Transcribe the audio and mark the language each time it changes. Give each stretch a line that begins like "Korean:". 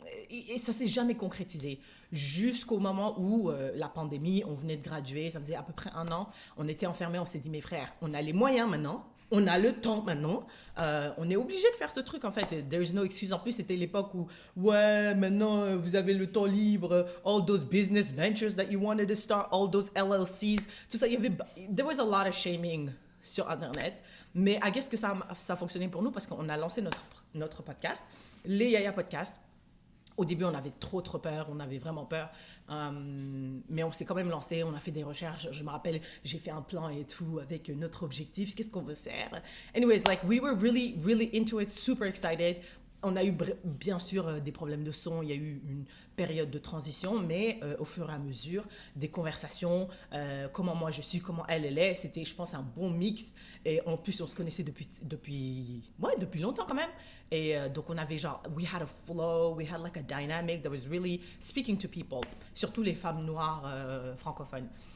French: Et ça s'est jamais concrétisé. Jusqu'au moment où la pandémie, on venait de graduer, ça faisait à peu près 1 an. On était enfermés, on s'est dit, mes frères, on a les moyens maintenant. On a le temps maintenant. On est obligé de faire ce truc, en fait.
English: There's no excuse.
French: En plus, c'était l'époque où, ouais, maintenant, vous avez le temps libre.
English: All those business ventures that you wanted to start, all those LLCs,
French: tout ça.
English: There was a lot of shaming
French: sur Internet. Mais
English: I guess
French: que ça a fonctionné pour nous parce qu'on a lancé notre podcast, les Yaya Podcast. Au début, on avait trop peur, on avait vraiment peur, mais on s'est quand même lancé, on a fait des recherches, je me rappelle, j'ai fait un plan et tout avec notre objectif, qu'est-ce qu'on veut faire.
English: Anyways, like, we were really, really into it, super excited.
French: On a eu bien sûr des problèmes de son, il y a eu une période de transition, mais au fur et à mesure, des conversations, comment moi je suis, comment elle est, c'était, je pense, un bon mix. Et en plus, on se connaissait depuis longtemps quand même. Et donc, on avait genre,
English: we had a flow, we had like a dynamic that was really speaking to people,
French: surtout les femmes noires francophones.